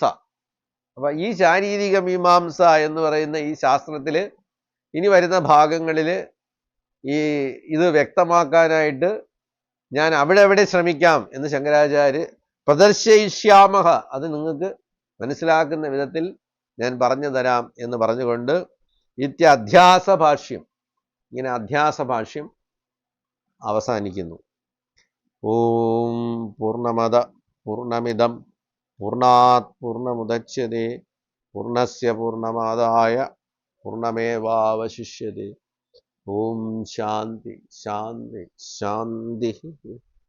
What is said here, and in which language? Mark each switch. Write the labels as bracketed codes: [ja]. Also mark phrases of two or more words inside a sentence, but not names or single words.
[ml] അപ്പൊ ഈ ശാരീരിക മീമാംസ എന്ന് പറയുന്ന ഈ ശാസ്ത്രത്തില് ഇനി വരുന്ന ഭാഗങ്ങളിൽ ഇത് വ്യക്തമാക്കാനായിട്ട് ഞാൻ അവിടെ ശ്രമിക്കാം എന്ന് ശങ്കരാചാര്യ പ്രദർശയിഷ്യാമഹ, അത് നിങ്ങൾക്ക് മനസ്സിലാക്കുന്ന വിധത്തിൽ ഞാൻ പറഞ്ഞു തരാം എന്ന് പറഞ്ഞുകൊണ്ട് അധ്യാസ ഭാഷ്യം, ഇങ്ങനെ അധ്യാസ ഭാഷ്യം അവസാനിക്കുന്നു. [sa] ഓം പൂർണ്ണമദ പൂർണ്ണമിദം പൂർണ്ണാത് പൂർണ്ണമുദച്യതേ പൂർണ്ണസ്യ പൂർണ്ണമാദായ പൂർണ്ണമേവാവശിഷ്യതേ. ഓം ശാന്തി ശാന്തി ശാന്തി.